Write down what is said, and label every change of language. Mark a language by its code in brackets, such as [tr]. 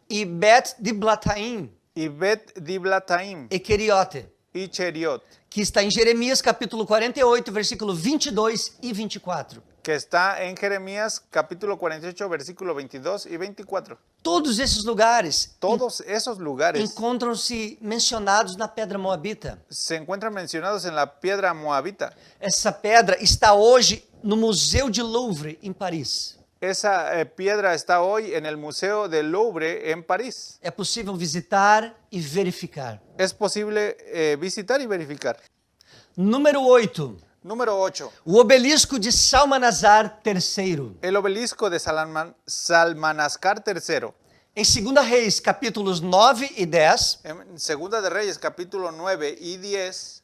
[pt] E Bet Diblataim [es] Y Bet Diblataim [pt] e Keriote, [es] y Cheriot, [pt] que está em Jeremias, capítulo 48, versículo 22 e 24. [es] que está en Jeremías capítulo 48, versículo 22 y 24. [pt] Todos esses lugares [es] Todos esos lugares [pt] encontram-se mencionados na pedra moabita. [es] se encuentran mencionados en la piedra moabita. [pt] Essa pedra está hoje no Museu de Louvre, em Paris. [es] Esa piedra está hoy en el Museo del Louvre en París. [pt] É possível visitar e verificar. [es] Es posible visitar y verificar. [pt] Número 8. [es] Número 8. [pt] O obelisco de Salmanasar III. [es] El obelisco de Salmanascar III. [pt] Em 2 Reis, capítulos 9 e 10, [es] En Segunda de Reyes, capítulo 9 y 10,